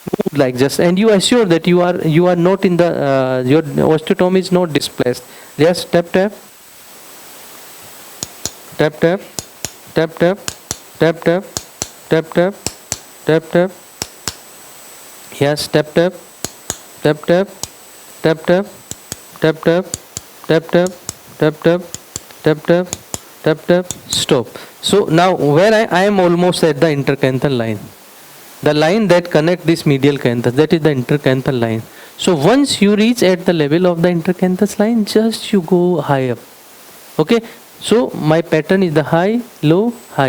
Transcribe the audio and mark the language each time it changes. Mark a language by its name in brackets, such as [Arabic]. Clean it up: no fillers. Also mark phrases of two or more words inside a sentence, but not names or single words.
[English] like just, and you assure that you are not in the your osteotomy is not displaced. Just tap tap tap tap tap tap tap tap tap tap tap tap. Yes, tap tap tap tap tap tap tap tap tap tap tap tap tap tap tap tap. Stop. So now where I am almost at the intercanthal line. The line that connects this medial canthus, that is the intercanthal line. So once you reach at the level of the intercanthus line, just you go high up. Okay. So my pattern is the high, low, high.